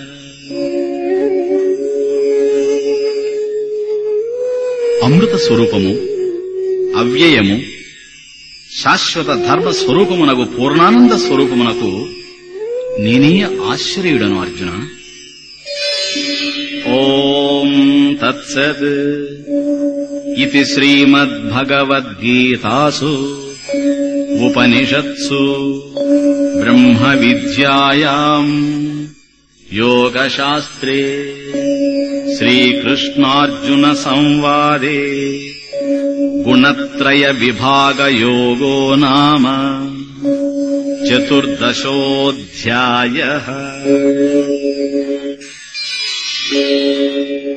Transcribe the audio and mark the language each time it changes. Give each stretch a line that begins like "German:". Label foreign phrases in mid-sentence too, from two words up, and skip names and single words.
Telugu: అమృత స్వరూపము, అవ్యయము, శాశ్వత ధర్మ స్వరూపమునకు పూర్ణానంద స్వరూపమునకు నేనే ఆశ్రయుడను అర్జున.
Sanskrit: ఓం తత్సత్. इति श्रीमद्भगवद्गीतासु उपनिषत्सु ब्रह्मविद्यायाम् योगशास्त्रे श्रीकृष्णार्जुनसंवादे गुणत्रयविभागयोगो नाम 14ोऽध्यायः।